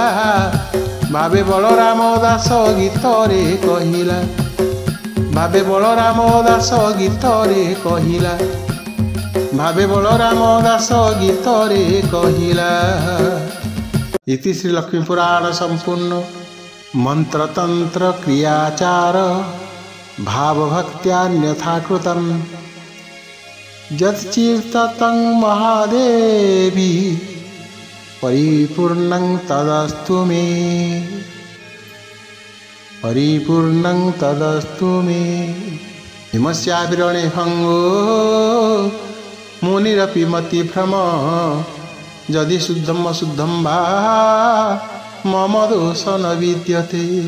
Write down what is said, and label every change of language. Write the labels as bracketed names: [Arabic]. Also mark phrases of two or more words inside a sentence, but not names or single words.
[Odia] ଭାବେ ବଳରାମ ଦାସ ଗୀତରେ କହିଲା, ଭାବେ ବଳରାମ ଦାସ ଗୀତରେ କହିଲା, ଭାବେ ବଳରାମ ଦାସ ଗୀତରେ କହିଲା। ଇତି ଶ୍ରୀ ଲକ୍ଷ୍ମୀ ପୁରାଣ ସମ୍ପୂର୍ଣ୍ଣ। [Sanskrit] ମନ୍ତ୍ରତନ୍ତ୍ର କ୍ରିୟାଚାର ଭାବଭକ୍ତ୍ୟାନ୍ୟଥା କୃତମ୍, यच्चित्तं महादेवी परिपूर्णं तदस्तु मे, परिपूर्णं तदस्तु मे। हिमस्याविरणे भङ्गो मुनिरपि मतिभ्रम, यदि शुद्धं अशुद्धं वा मम दोष न विद्यते।